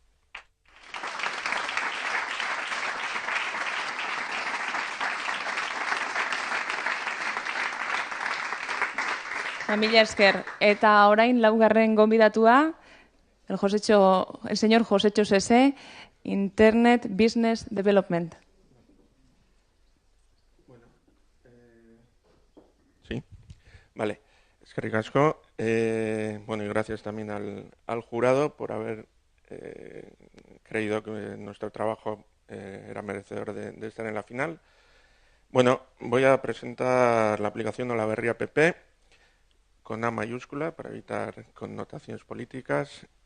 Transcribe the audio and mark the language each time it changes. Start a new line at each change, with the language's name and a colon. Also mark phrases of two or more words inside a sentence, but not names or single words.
Basque: Mila esker. Eta orain laugarren gonbidatua,
Spanish: el señor Josécho Sese, Internet Business Development. Sí, vale.
Basque: Eskerrik asko.
Spanish: Y gracias también al jurado por haber creído que nuestro trabajo era merecedor de estar en la final. Bueno, voy a presentar la aplicación de la Berria PP con A mayúscula para evitar connotaciones políticas.